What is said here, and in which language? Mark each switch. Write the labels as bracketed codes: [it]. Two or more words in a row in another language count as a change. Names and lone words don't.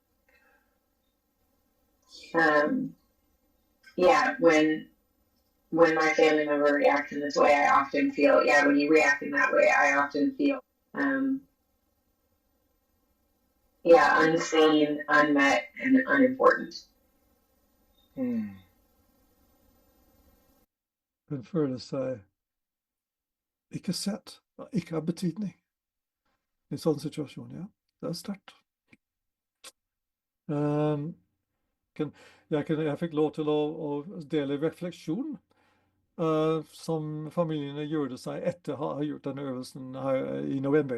[en] Yeah, when my family member reacts in this way, I often feel, when you react in that way, I often feel, unseen, unmet, and unimportant. [no] Den føler seg ikke sett, ikke har betydning i en sånn situasjon, ja. Det er sterkt. Jeg fikk lov til å dele refleksjon som familiene gjorde seg etter å ha gjort denne øvelsen her i november.